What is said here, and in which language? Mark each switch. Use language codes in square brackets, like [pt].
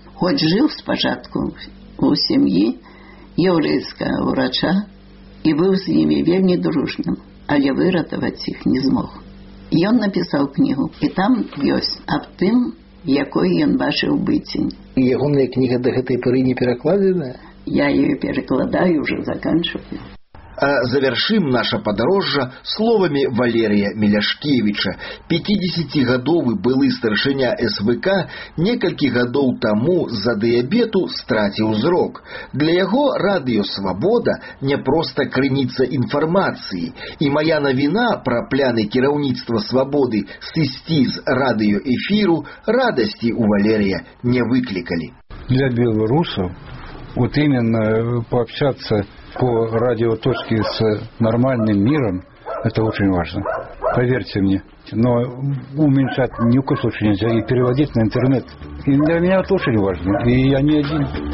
[be] Хоць жыў спачатку у сям'і яўрэйскага врача, і быў з імі вельмі дружным, але выратаваць іх не змог. Ён напісаў кнігу, і там ёсць аб тым, якой ён бачыў Быцінь. Ягоная кніга да гэтай пары не перакладзена? [ru] Я ее перакладаю, уже заканчиваю. [be] Завершым наше падарожжа словамі Валерія Меляшкевіча. 50-гадовы былы старшыня СВК некалькі гадоў таму з-за дыябету страціў зрок. Для яго радыё «Свабода» не проста крыніца інфармацыі, і мая навіна пра пляны кіраўніцтва «Свабоды» сысці з радыё эфіру радасці у Валерія не выклікалі. [ru] Для беларусаў вот именно пообщаться по радиоточке с нормальным миром, это очень важно, поверьте мне. Но уменьшать ни в коем случае нельзя, и переводить на интернет. И для меня это очень важно, и я не один.